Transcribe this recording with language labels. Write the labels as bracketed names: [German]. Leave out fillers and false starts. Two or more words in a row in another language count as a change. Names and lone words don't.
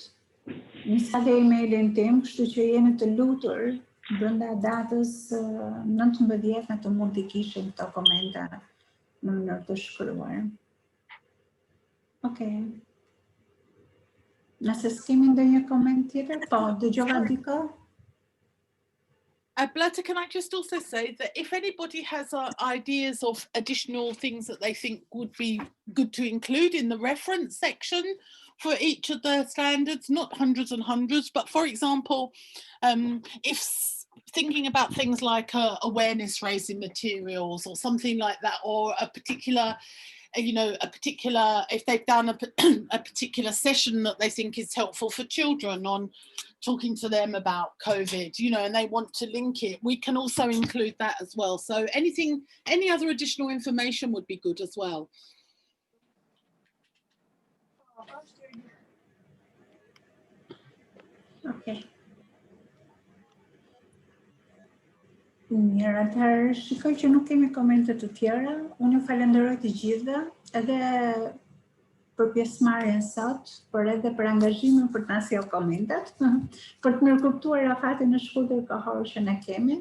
[Albanian] Nisa dhe emailin tim, kështu që jeni të lutur brenda datës 19 në të mund t'i kishim këto komente në mënyrë të shkruar. Okej. Nëse s'kemi ndonjë koment tjetër, po, dëgjova diko? [English] Bletta, can I just also say that if anybody has ideas of additional things that they think would be good to include in the reference section for each of the standards, not hundreds and hundreds, but for example, if thinking about things like awareness raising materials or something like that, or a particular, if they've done a particular session that they think is helpful for children on talking to them about COVID, and they want to link it, we can also include that as well. So any other additional information would be good as well. Okay. [Albanian] Mirë, atëherë shikoj që nuk kemi komente të tjera. Unë ju falenderoj të gjithëve, edhe për pjesëmarrjen sot, por edhe për angazhimin për të na sjellë komentet, për të mirëkuptuar afatin e shkurtër kohor që ne kemi.